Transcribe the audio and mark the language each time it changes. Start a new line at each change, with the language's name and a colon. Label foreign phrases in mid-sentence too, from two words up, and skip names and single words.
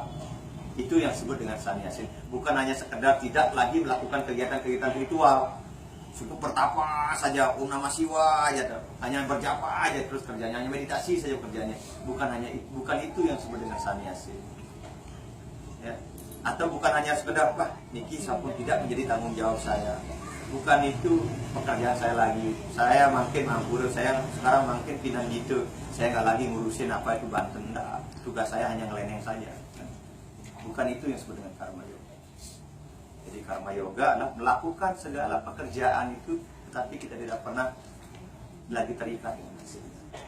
Indonesian: Itu yang disebut dengan sanyasin. Bukan hanya sekedar tidak lagi melakukan kegiatan-kegiatan ritual, cukup bertapa saja,
Sanskrit: Om Namah Siwa
Indonesian: aja, hanya berjapa aja terus kerjanya, hanya meditasi saja kerjanya. Bukan itu yang disebut dengan sanyasin. Ya. Atau bukan hanya sekedar,
Balinese: niki sampun
Indonesian: tidak menjadi tanggung jawab saya. Bukan itu pekerjaan saya lagi. Saya makin mampur, saya sekarang makin pindah gitu. Saya nggak lagi ngurusin apa itu Banten, enggak. Tugas saya hanya ngeleneng saja. Bukan itu yang disebut dengan karma yoga. Jadi karma yoga adalah melakukan segala pekerjaan itu, tetapi kita tidak pernah lagi terikat dengan hasilnya.